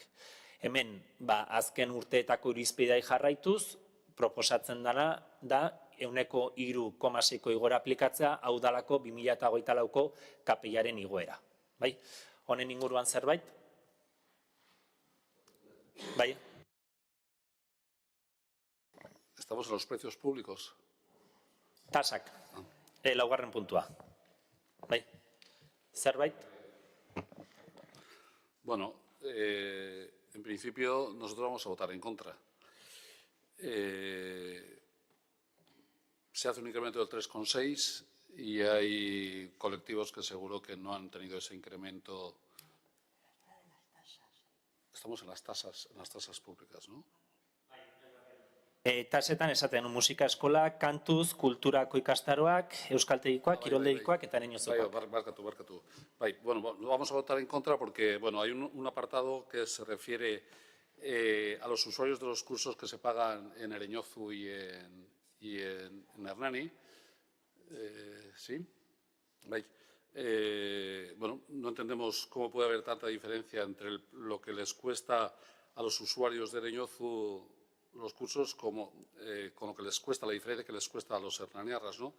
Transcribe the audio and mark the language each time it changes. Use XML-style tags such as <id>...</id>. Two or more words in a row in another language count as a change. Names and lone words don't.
<eu>Hemen, azken urteetako irizpidea jarraituz, proposatzen dena da 3,6ko igora aplikatzea, hau dalako 2024ko KPIaren igoera. Honen inguruan zerbait? Bai.</eu> <es>Estamos en los precios públicos.</es> <eu>Tasak. Laugarren puntua. Bai. Zerbait?</eu> <es>Bueno, en principio nosotros vamos a votar en contra. Se hace un incremento del 3,6 y hay colectivos que seguro que no han tenido ese incremento. Estamos en las tasas públicas, ¿no?</es> <eu>Tasetan esaten musika eskola, kantuz, kulturako ikastaroak, euskaltegikoak, kiroldegikoak eta Ereñozukoak. Barkatu.</eu> <es>Bueno, vamos a votar en contra porque bueno, hay un apartado que se refiere a los usuarios de los cursos que se pagan en Ereñozu y en Hernani. ¿Sí? Bueno, no entendemos cómo puede haber tanta diferencia entre lo que les cuesta a los usuarios de Ereñozu los cursos con lo que les cuesta, la diferencia que les cuesta a los hernaniarras, ¿no?</es>